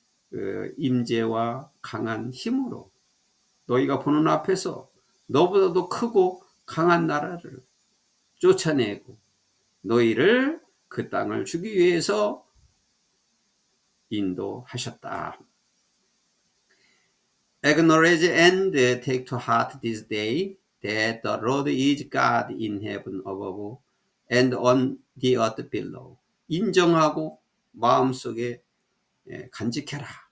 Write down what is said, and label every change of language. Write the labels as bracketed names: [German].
[Korean] 그 임재와 강한 힘으로 너희가 보는 앞에서 너보다도 크고 강한 나라를 쫓아내고 너희를 그 땅을 주기 위해서 인도하셨다. [English] Acknowledge and take to heart this day that the Lord is God in heaven above and on the earth below. [Korean] 인정하고 마음속에 간직해라.